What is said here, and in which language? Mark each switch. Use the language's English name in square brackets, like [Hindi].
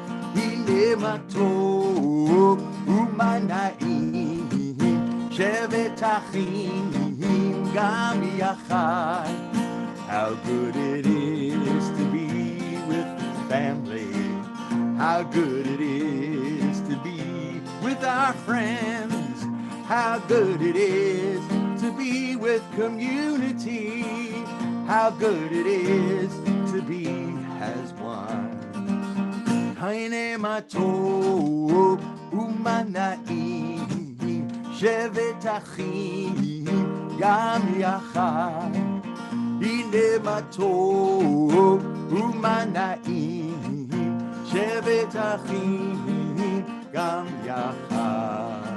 [Hebrew] הנה מה טוב ומנעים, שבת אחים גם יחד. [English] How good it is to be with family. How good it is to be with our friends. How good it is to be with community. How good it is to be as one. [Hebrew] הנה מה טוב ומנעים, שבת אחים גם יחד. הנה מה טוב ומנעים, שבת אחים גם יחד.